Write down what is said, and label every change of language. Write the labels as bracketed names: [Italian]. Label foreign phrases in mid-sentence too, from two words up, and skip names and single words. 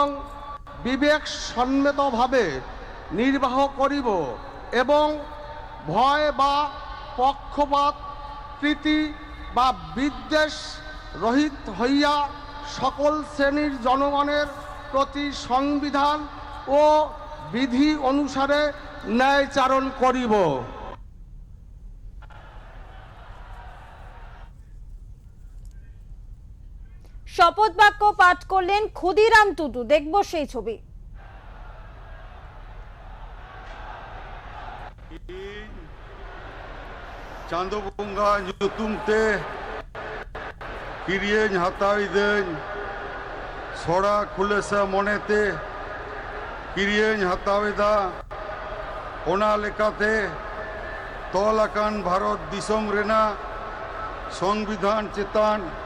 [Bangla] বিবেকসম্মতভাবে নির্বাহ করিব এবং ভয় বা পক্ষপাত প্রীতি বা বিদ্বেষ রহিত হইয়া সকল শ্রেণীর জনগণের প্রতি সংবিধান ও বিধি অনুসারে ন্যায়চারণ করিব। শপথ বাক্য পাঠ করলেন ক্ষুদিরাম টুডু। দেখব সেই ছবি। [Santali] ᱪᱟᱸᱫᱳ ᱵᱚᱸᱜᱟ ᱧᱩᱛᱩᱢ ᱛᱮ ᱠᱤᱨᱤᱭᱟᱹᱧ ᱦᱟᱛᱟᱣᱤᱫᱟᱹᱧ ᱥᱚᱲᱟ ᱠᱷᱩᱞᱟᱹᱥᱟ ᱢᱚᱱᱮᱛᱮ ᱠᱤᱨᱤᱭᱟᱹᱧ ᱦᱟᱛᱟᱣᱮᱫᱟ ᱚᱱᱟ ᱞᱮᱠᱟᱛᱮ ᱛᱚᱞ ᱟᱠᱟᱱ ᱵᱷᱟᱨᱚᱛ ᱫᱤᱥᱚᱢ ᱨᱮᱱᱟᱜ ᱥᱚᱝᱵᱤᱫᱷᱟᱱ ᱪᱮᱛᱟᱱ